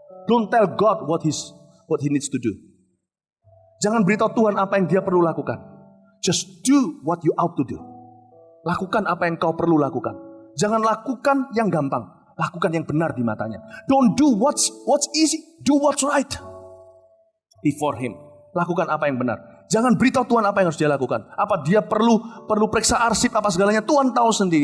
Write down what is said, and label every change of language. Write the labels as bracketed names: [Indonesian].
[English] Don't tell God what he needs to do. [Indonesian] Jangan beritahu Tuhan apa yang dia perlu lakukan. [English] Just do what you ought to do. [Indonesian] Lakukan apa yang kau perlu lakukan. Jangan lakukan yang gampang. Lakukan yang benar di matanya. [English] Don't do what's easy. Do what's right. Before him. [Indonesian] Lakukan apa yang benar. Jangan beritahu Tuhan apa yang harus dia lakukan. Apa dia perlu periksa arsip apa segalanya. Tuhan tahu sendiri.